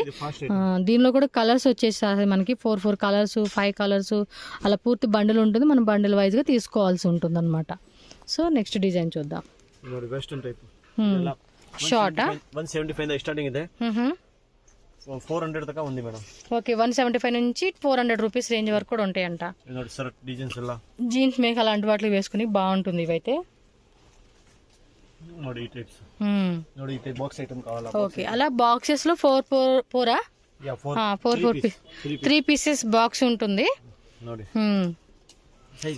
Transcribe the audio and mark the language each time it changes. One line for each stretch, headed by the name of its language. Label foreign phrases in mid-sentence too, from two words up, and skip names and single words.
Telugu: దీనిలో కూడా కలర్స్ వచ్చేసాయి మనకి 4 కలర్స్ 5 కలర్స్ అలా పూర్తి బండిల్ ఉంటుంది. మనం
English: bundle wise
Telugu: గా తీసుకోవాల్సి ఉంటుంది అనమాట.
English: so next design
Telugu: చూద్దాం.
English: ನೋಡಿ western type షార్ట్
Telugu: 175 స్టార్టింగ్ ಇದೆ 400 దాకా ఉంది మేడం. ఓకే 175 నుంచి 400
English: rupees range
Telugu: వరకు కూడా ఉంటాయంట.
Kannada: ನೋಡಿ ಸರ್ ಡಿಸೈನ್ಸ್ ಎಲ್ಲ
Telugu: జీన్స్ మేక అలాంటి వాటికి వేసుకుని బాగుంటుంది ఇవైతే. ನೋಡಿ ఈ టైప్స్ ನೋಡಿ ఈ టైప్
English: box item
Telugu: కావాలా. ఓకే అలా బాక్సెస్ లో 4 యా 4 3
English: pieces box
Telugu: ఉంటుంది.
Kannada: ನೋಡಿ సైజ్